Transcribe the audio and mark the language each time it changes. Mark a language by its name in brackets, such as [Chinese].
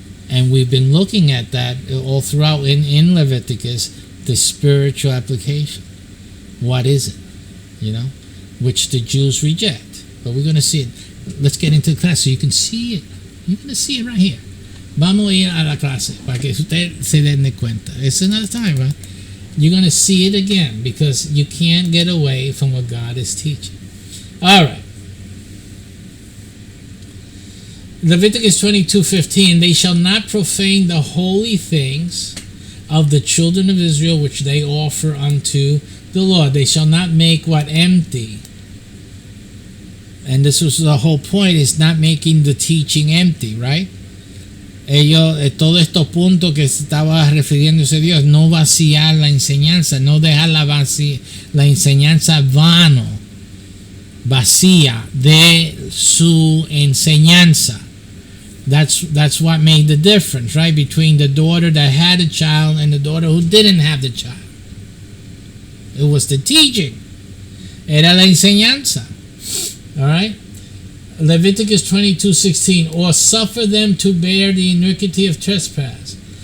[English] And we've been looking at that all throughout in Leviticus, the spiritual application. What is it? Which the Jews reject. But we're going to see it. Let's get into the class so you can see it. You're going to see it right here. [Spanish] Vamos a ir a la clase para que usted se den de cuenta. [English] It's another time, right? You're going to see it again because you can't get away from what God is teaching. All right. Leviticus 22:15, they shall not profane the holy things of the children of Israel which they offer unto the Lord. They shall not make what empty. And this was the whole point, is not making the teaching empty, right? [Spanish] Todos estos puntos que estaba refiriéndose Dios, no vaciar la enseñanza, no dejar la enseñanza vacía de su enseñanza. [English] That's what made the difference, right, between the daughter that had a child and the daughter who didn't have the child. It was the teaching. [Spanish] Era la enseñanza. [English] All right? Leviticus 22:16, or suffer them to bear the iniquity of trespass.